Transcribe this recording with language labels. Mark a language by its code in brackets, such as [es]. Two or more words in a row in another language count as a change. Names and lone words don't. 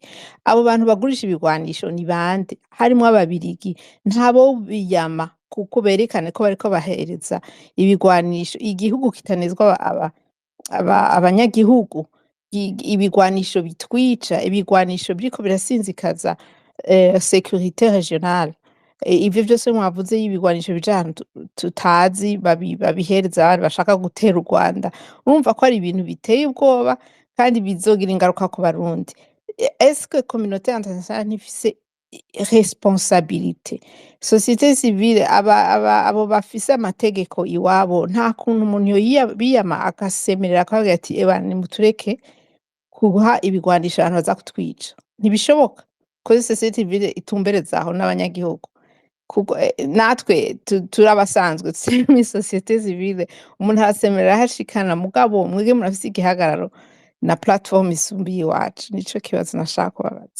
[rn] Abo bantu bagurisha ibigwanisho ni bande? Harimwo ababirigi, ntabo biyama kuko berekane ko bariko bahereza ibigwanisho igihugu kitanezwa abanyagihugu, ibigwanisho bitwica, ibigwanisho biriko birasinzikaza [fr] sécurité régionale. [rn] Ivyo vyose mwavuze y'ibigwanisho bija ahantu tutazi babihereza abandi bashaka gutera u Rwanda, urumva ko ari ibintu biteye ubwoba kandi bizogira ingaruka ku Barundi. [fr] Est-ce que communauté internationale ntifise responsabilité? Société civile [rn] abo bafise amategeko iwabo nta kuntu umuntu biyama agasemerera akavuga ati eba nimutureke kuha ibigwanisho abantu baza kutwica, ntibishoboka ko [fr] société civile [rn] itumbereza aho n'abanyagihugu kuko natwe turi abasanzwe turi muri [fr] société civile, [rn] umuntu arasemerera hashikana mugabo mwebwe murafise igihagararo na plateforme isumbiye iwacu, nico kibazo nashaka kubabaza.